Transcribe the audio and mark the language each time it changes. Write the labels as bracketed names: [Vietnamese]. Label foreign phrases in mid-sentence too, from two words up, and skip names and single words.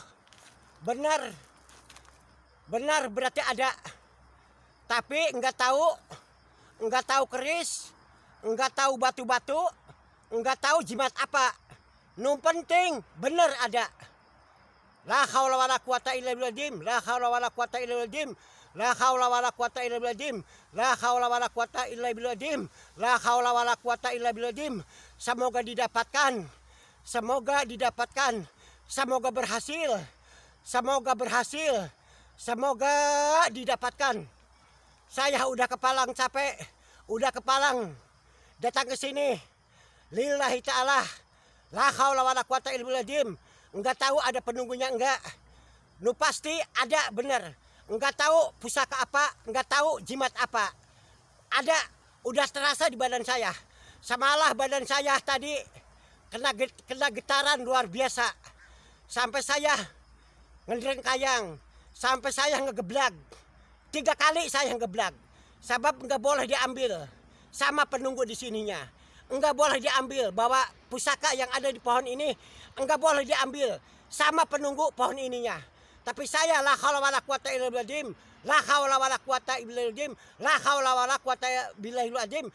[Indonesian] Benar. Benar berarti ada. Tapi enggak tahu keris, enggak tahu batu-batu, enggak tahu jimat apa. Nu penting benar ada. [Arabic] لا حول ولا قوة إلا بالله. لا حول ولا قوة إلا بالله. لا حول ولا قوة إلا بالله. لا حول ولا قوة إلا بالله. لا حول ولا قوة إلا بالله. [Indonesian] Semoga didapatkan. Semoga didapatkan. Semoga berhasil. Semoga berhasil. Semoga didapatkan. Saya udah kepalang capek. Udah kepalang datang ke sini. [Arabic] لله تعالى. لا حول ولا قوة إلا بالله. [Indonesian] Enggak tahu ada penunggunya enggak. Nu pasti ada bener. Enggak tahu pusaka apa, enggak tahu jimat apa. Ada, udah terasa di badan saya. Samalah badan saya tadi kena getaran luar biasa. Sampai saya ngerengkayang, sampai saya ngegeblag. 3 kali saya ngegeblag. Sebab enggak boleh diambil sama penunggu di sininya. Enggak boleh diambil bahwa pusaka yang ada di pohon ini enggak boleh diambil sama penunggu pohon ininya. Tapi saya [Arabic] لا حول ولا قوة إلا بالله. لا حول ولا قوة إلا بالله. لا حول ولا قوة بالله العظيم.